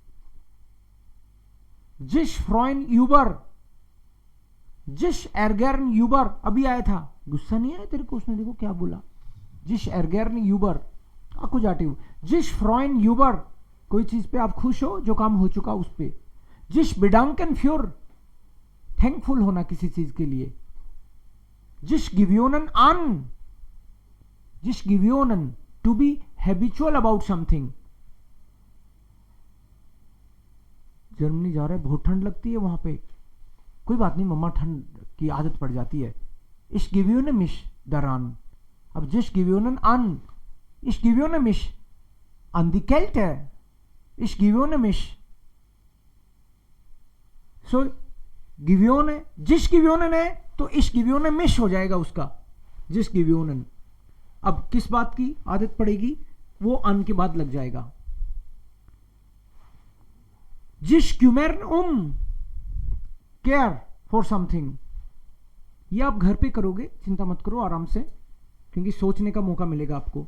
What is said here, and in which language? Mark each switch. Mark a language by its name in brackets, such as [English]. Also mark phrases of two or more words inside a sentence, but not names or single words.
[German] sich freuen über, sich ärgern über, [Hindi] अभी आया था, गुस्सा नहीं आया तेरे को, उसने देखो क्या बोला, [German] sich ärgern über Akkusativ, sich freuen über, [Hindi] कोई चीज पे आप खुश हो, जो काम हो चुका उस पे, [German] sich bedanken für, [Hindi] थैंकफुल होना किसी चीज के लिए, [German] sich gewöhnen an, sich gewöhnen, [English] to be habitual about something, [Hindi] जर्मनी जा रहा है, बहुत ठंड लगती है वहां पे, कोई बात नहीं मम्मा, ठंड की आदत पड़ जाती है, [German] ich gewöhne mich daran, [Hindi] अब [German] sich gewöhnen an, ich gewöhne mich an die Kälte, ich gewöhne mich, so gewöhne, sich gewöhnen [Hindi] है तो [German] ich gewöhne mich [Hindi] हो जाएगा उसका, [German] sich gewöhnen, [Hindi] अब किस बात की आदत पड़ेगी, वो अन के बाद लग जाएगा, [German] sich kümmern [English] care for something, [Hindi] ये आप घर पे करोगे, चिंता मत करो आराम से, क्योंकि सोचने का मौका मिलेगा आपको।